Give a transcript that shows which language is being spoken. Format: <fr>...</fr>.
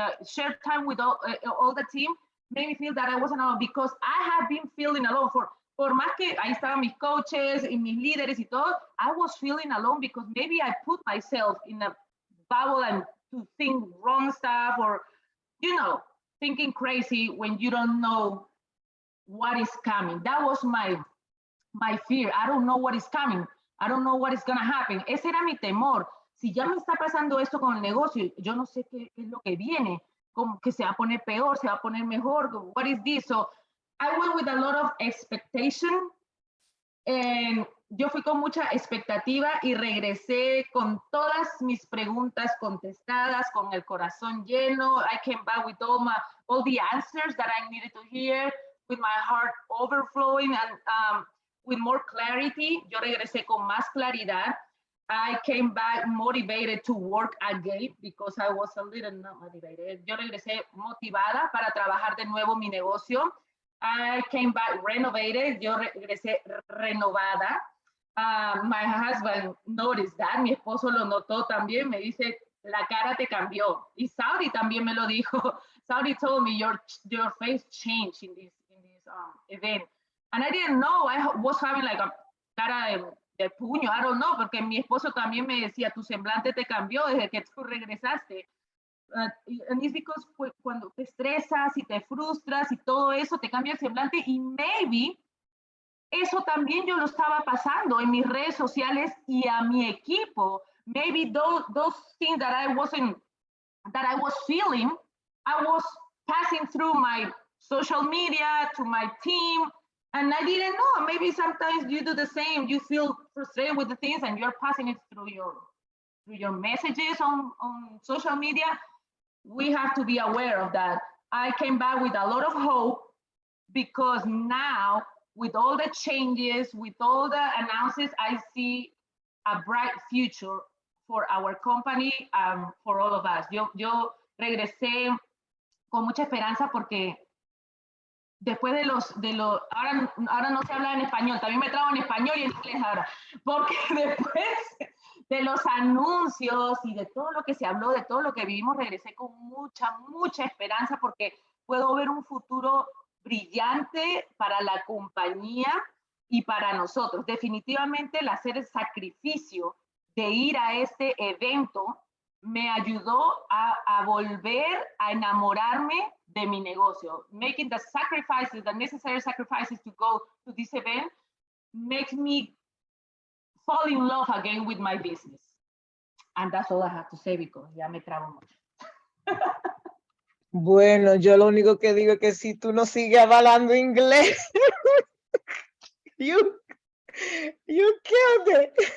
<en>Share time with all the team made me feel that I wasn't alone, because I had been feeling alone</en> <es>por más que ahí estaban mis coaches y mis líderes y todo,</es> <en>I was feeling alone because maybe I put myself in a bubble and to think wrong stuff, or, thinking crazy when you don't know what is coming. That was my fear. I don't know what is coming. I don't know what is going to happen.</en> <es>Ese era mi temor. Si ya me está pasando esto con el negocio, yo no sé qué es lo que viene, como que se va a poner peor, se va a poner mejor.</es> <en>What is this? So I went with a lot of expectation.</en> <es>Yo fui con mucha expectativa y regresé con todas mis preguntas contestadas, con el corazón lleno.</es> <en>I came back with all the answers that I needed to hear, with my heart overflowing and with more clarity.</en> <es>Yo regresé con más claridad.</es> <en>I came back motivated to work again because I was a little not motivated.</en> <es>Yo regresé motivada para trabajar de nuevo mi negocio.</es> <en>I came back renovated.</en> <es>Yo regresé renovada.</es> <en>My husband noticed that.</en> <es>Mi esposo lo notó también. Me dice, la cara te cambió. Y Saudi también me lo dijo.</es> <en>Saudi told me, your face changed in this event. And I didn't know. I was having like a</en> <es>cara de puño.</es> <en>I don't know,</en> <es>porque mi esposo también me decía, tu semblante te cambió desde que tú regresaste.</es> <en>And it's because</en> <es>cuando te estresas y te frustras y todo eso, te cambia el semblante. Y maybe eso también yo lo estaba pasando en mis redes sociales y a mi equipo.</es> <en>Maybe those things that I was feeling, I was passing through my social media to my team, and I didn't know. Maybe sometimes you do the same. You feel frustrated with the things and you're passing it through your messages on social media. We have to be aware of that. I came back with a lot of hope because now, with all the changes, with all the announcements, I see a bright future for our company, for all of us.</en> <es>Yo regresé con mucha esperanza porque después de los ahora no se habla en español, también me trabo en español y en inglés ahora, porque después de los anuncios y de todo lo que se habló, de todo lo que vivimos, regresé con mucha esperanza porque puedo ver un futuro brillante para la compañía y para nosotros. Definitivamente el hacer el sacrificio de ir a este evento me ayudó a volver a enamorarme de mi negocio.</es> <en>Making the sacrifices, the necessary sacrifices to go to this event makes me fall in love again with my business. And that's all I have to say because</en> <es>ya me trabo mucho. Bueno, yo lo único que digo es que si tú no sigues hablando inglés,</es> <en>you killed it.</en>